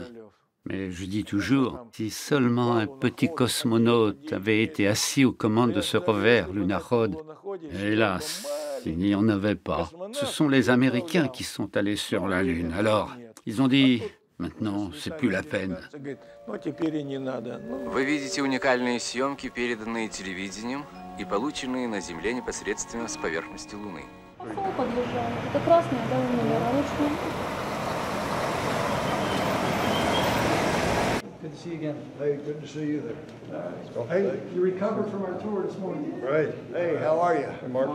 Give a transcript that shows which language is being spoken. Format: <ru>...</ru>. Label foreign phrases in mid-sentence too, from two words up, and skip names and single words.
<fr>Mais je dis toujours, si seulement un petit cosmonaute avait été assis aux commandes de ce rover Lunakhod, hélas, il n'y en avait pas. Ce sont les Américains qui sont allés sur la Lune. Alors, ils ont dit, maintenant, c'est plus la peine.</fr> <ru>Вы видите уникальные съемки, переданные телевидением и полученные на Земле непосредственно с поверхности Луны. Это красная, да, номер.</ru> <en>Good to see you again. Hey, good to see you there. Hey, you recovered from our tour this morning. Right. Hey, how are you? Hey, Mark.</en>